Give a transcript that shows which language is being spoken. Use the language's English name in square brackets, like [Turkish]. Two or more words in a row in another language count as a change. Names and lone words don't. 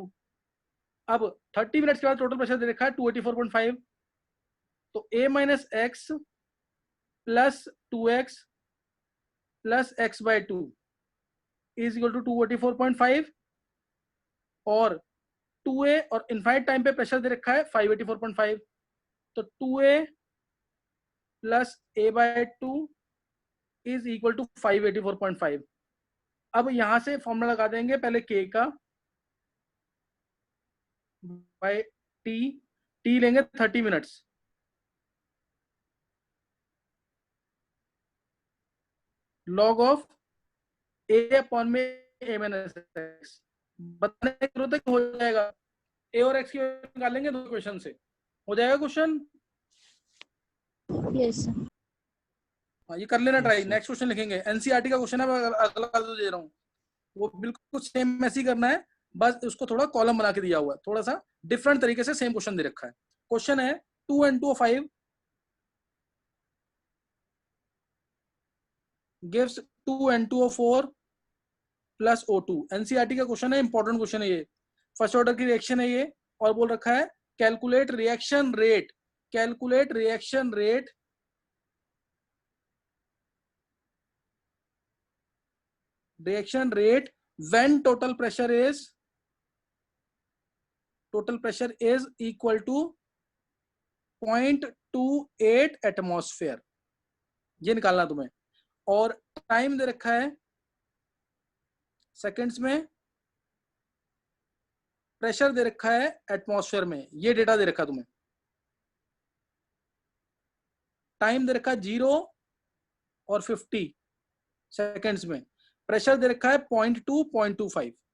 [Hindi] अब 30 मिनट्स के बाद [English] total pressure [Hindi] दे रखा है 284.5, तो a [English] minus x plus 2x plus x/2 is equal to [Hindi] 284.5, और 2a और [English] infinite time [Hindi] पे प्रेशर दे रखा है 584.5, तो [English] 2a plus a/2 is equal to [Hindi] 584.5। अब यहां से फॉर्मूला लगा देंगे पहले k का बाय t लेंगे 30 मिनट्स, [English] log of a upon [Hindi] में [English] a minus x. [Hindi] बताने की जरूरत है कि हो जाएगा, a और x की निकालेंगे दो क्वेश्चन से, हो जाएगा क्वेश्चन। [English] yes sir. [Hindi] ये कर लेना ट्राई। [English] Yes, sir. next question [Hindi] लिखेंगे, एनसीईआरटी का क्वेश्चन है, मैं अगला दे रहा हूँ, वो बिल्कुल सेम ऐसे ही करना है, बस उसको थोड़ा कॉलम बना के दिया हुआ है, थोड़ा सा डिफरेंट तरीके से [English] same question [Hindi] दे रखा है। क्वेश्चन है 2N2O5 [English] gives 2N2O4 plus O2. [Hindi] एनसीईआरटी का क्वेश्चन है, [English] important question [Hindi] है ये, [English] first order [Hindi] की रिएक्शन है ये, और बोल रखा है [English] calculate reaction rate, calculate reaction rate reaction rate when total pressure is equal to [Hindi] 0.28 एटमॉस्फेयर, ये निकालना तुम्हें। और टाइम दे रखा है सेकंड्स में, प्रेशर दे रखा है एटमॉस्फेयर में, ये डेटा दे रखा है तुम्हें। टाइम दे रखा है 0 और 50 सेकंड्स में, प्रेशर दे रखा है 0.2 0.25।